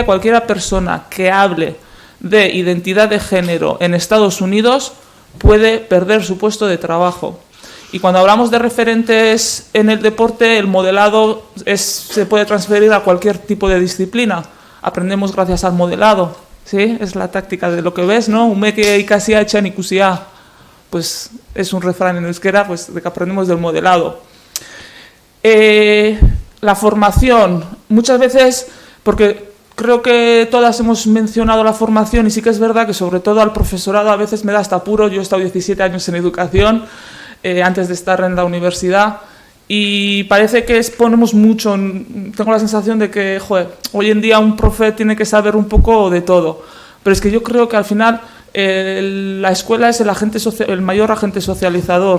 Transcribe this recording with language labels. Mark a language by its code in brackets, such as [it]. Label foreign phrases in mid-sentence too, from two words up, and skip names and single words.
[es] Cualquier persona que hable de identidad de género en Estados Unidos puede perder su puesto de trabajo. Y cuando hablamos de referentes en el deporte, el modelado se puede transferir a cualquier tipo de disciplina. Aprendemos gracias al modelado, ¿sí? Es la táctica de lo que ves, ¿no? [eu] Umeke ikasia etxean ikusia. [es] Pues es un refrán en euskera, pues de que aprendemos del modelado. La formación, muchas veces, porque creo que todas hemos mencionado la formación, y sí que es verdad que sobre todo al profesorado a veces me da hasta apuro. Yo he estado 17 años en educación, antes de estar en la universidad, y parece que ponemos mucho, tengo la sensación de que, joder, hoy en día un profe tiene que saber un poco de todo, pero es que yo creo que al final la escuela es el mayor agente socializador.